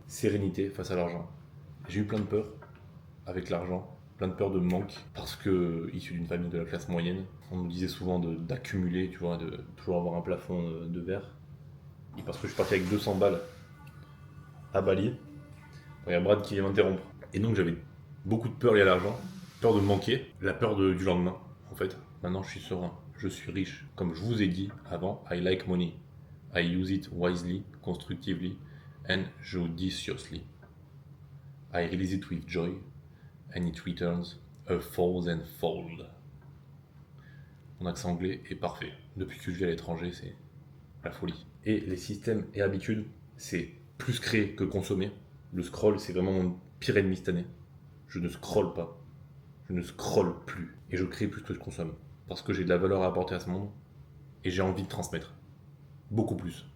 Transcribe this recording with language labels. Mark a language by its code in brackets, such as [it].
[fr] Sérénité face à l'argent. J'ai eu plein de peurs avec l'argent, plein de peurs de manque, parce que issu d'une famille de la classe moyenne, on nous disait souvent d'accumuler, tu vois, de toujours avoir un plafond de verre. Et parce que je suis parti avec 200 balles à Bali, il y a Brad qui vient m'interrompre. Et donc j'avais beaucoup de peur liée à l'argent, peur de me manquer, la peur du lendemain. En fait, maintenant je suis serein, je suis riche. Comme je vous ai dit avant, [en] I like money. I use it wisely, constructively and judiciously. I release it with joy and it returns a thousandfold. [fr] Mon accent anglais est parfait. Depuis que je vis à l'étranger, c'est la folie. Et les systèmes et habitudes, c'est plus créer que consommer. Le scroll, c'est vraiment mon pire ennemi cette année. Je ne scrolle pas. Je ne scrolle plus. Et je crée plus que je consomme. Parce que j'ai de la valeur à apporter à ce monde. Et j'ai envie de transmettre. Beaucoup plus.